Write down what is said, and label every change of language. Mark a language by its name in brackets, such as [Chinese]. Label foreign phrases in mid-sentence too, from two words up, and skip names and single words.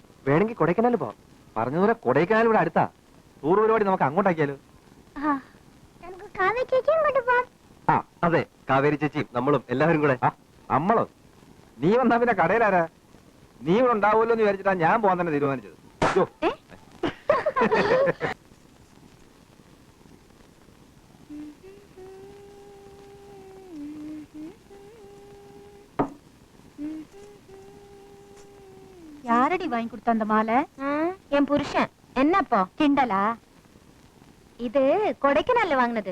[Malayalam] വേണമെങ്കിൽ കൊടൈക്കനാൽ പോവാം. പറഞ്ഞതുപോലെ കൊടൈക്കനാൽ ഇവിടെ അടുത്താ. ടൂർ പരിപാടി നമുക്ക് അങ്ങോട്ടാക്കിയാലോ? ആ അതെ, കാവേരി ചേച്ചിയും നമ്മളും എല്ലാവരും കൂടെ. നമ്മളോ? നീ വന്നാ പിന്നെ കടയിലാരാ? നീ ഇവിടെ ഉണ്ടാവുമല്ലോ എന്ന് വിചാരിച്ചിട്ടാ ഞാൻ പോകാൻ തന്നെ തീരുമാനിച്ചത്. [Tamil] யாரடி வாங்கி கொடுத்த அந்த மாலை? என் புருஷன். என்னப்போ கிண்டலா? இது கொடைக்கானல்ல வாங்கினது.